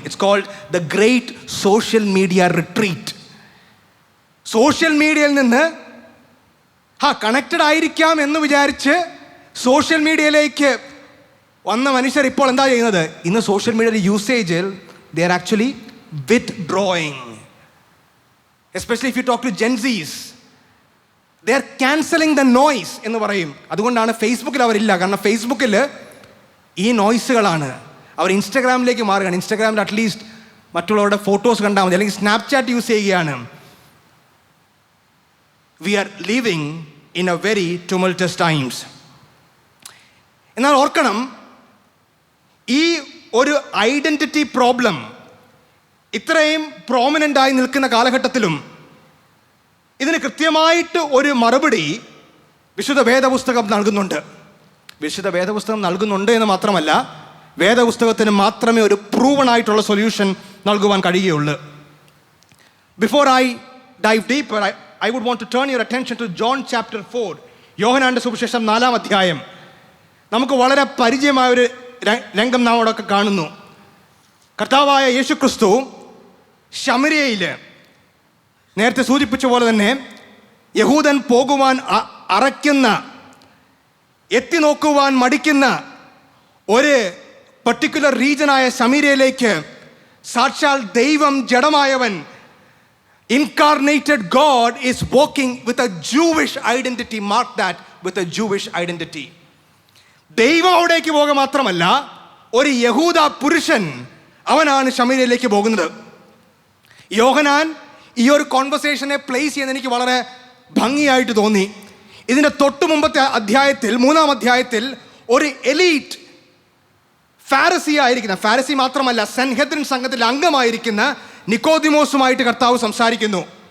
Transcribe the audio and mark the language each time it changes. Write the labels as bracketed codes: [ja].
[en] It's called the great social media retreat. [ml] Social മീഡിയയിൽ നിന്ന് connected ആയിരിക്കാം എന്ന് വിചാരിച്ച് സോഷ്യൽ മീഡിയയിലേക്ക് വന്ന മനുഷ്യർ ഇപ്പോൾ എന്താ ചെയ്യുന്നത്? ഇന്ന് സോഷ്യൽ മീഡിയയുടെ യൂസേജിൽ [en] They are actually withdrawing. Especially if you talk to Gen Zs, they are cancelling the noise [ml] എന്ന് പറയും. അതുകൊണ്ടാണ് ഫേസ്ബുക്കിൽ അവരില്ല. കാരണം ഫേസ്ബുക്കിൽ ഈ നോയ്സുകളാണ്. അവർ ഇൻസ്റ്റഗ്രാമിലേക്ക് മാറുകയാണ്. ഇൻസ്റ്റഗ്രാമിൽ അറ്റ്ലീസ്റ്റ് മറ്റുള്ളവരുടെ ഫോട്ടോസ് കണ്ടാൽ മതി, അല്ലെങ്കിൽ സ്നാപ്ചാറ്റ് യൂസ് ചെയ്യുകയാണ്. [en] We are living in a very tumultuous times. [ml] എന്നാൽ ഓർക്കണം, ഈ ഒരു ഐഡൻറ്റിറ്റി പ്രോബ്ലം ഇത്രയും പ്രോമിനൻ്റായി നിൽക്കുന്ന കാലഘട്ടത്തിലും ഇതിന് കൃത്യമായിട്ട് ഒരു മറുപടി വിശുദ്ധ വേദപുസ്തകം നൽകുന്നുണ്ട്. വിശുദ്ധ വേദപുസ്തകം നൽകുന്നുണ്ട് എന്ന് മാത്രമല്ല, വേദപുസ്തകത്തിന് മാത്രമേ ഒരു പ്രൂവൺ ആയിട്ടുള്ള സൊല്യൂഷൻ നൽകുവാൻ കഴിയുകയുള്ളൂ. [en] Before I dive deeper, I would want to turn your attention to John chapter 4. [ml] യോഹന്നാന്റെ സുവിശേഷം 4-ാം അധ്യായം. നമുക്ക് വളരെ പരിചയമായൊരു രംഗം നാം അവിടെയൊക്കെ കാണുന്നു. കർത്താവായ യേശു ക്രിസ്തു ശമര്യയിൽ നേരത്തെ സൂചിപ്പിച്ച പോലെ തന്നെ യഹൂദൻ പോകുവാൻ അറയ്ക്കുന്ന, എത്തി നോക്കുവാൻ മടിക്കുന്ന ഒരു പർട്ടിക്കുലർ റീജനായ ശമര്യയിലേക്ക് സാക്ഷാൽ ദൈവം ജഡമായവൻ, [en] incarnated God is walking with a Jewish identity. Mark that, with a Jewish identity. [ml] ദൈവം അവിടേക്ക് പോകുക മാത്രമല്ല, ഒരു യഹൂദ പുരുഷൻ അവനാണ് ശമര്യയിലേക്ക് പോകുന്നത്. യോഹന്നാൻ ഈ ഒരു കോൺവെർസേഷനെ പ്ലേസ് ചെയ്യുന്നത് എനിക്ക് വളരെ ഭംഗിയായിട്ട് തോന്നി. ഇതിൻ്റെ തൊട്ട് മുമ്പത്തെ അധ്യായത്തിൽ, 3-ാം അധ്യായത്തിൽ, ഒരു എലീറ്റ് ഫാരസി ആയിരിക്കുന്ന, ഫാരസി മാത്രമല്ല സൻഹെദ്രിൻ സംഘത്തിലെ അംഗമായിരിക്കുന്ന നിക്കോദിമോസുമായിട്ട് കർത്താവ് സംസാരിക്കുന്നു.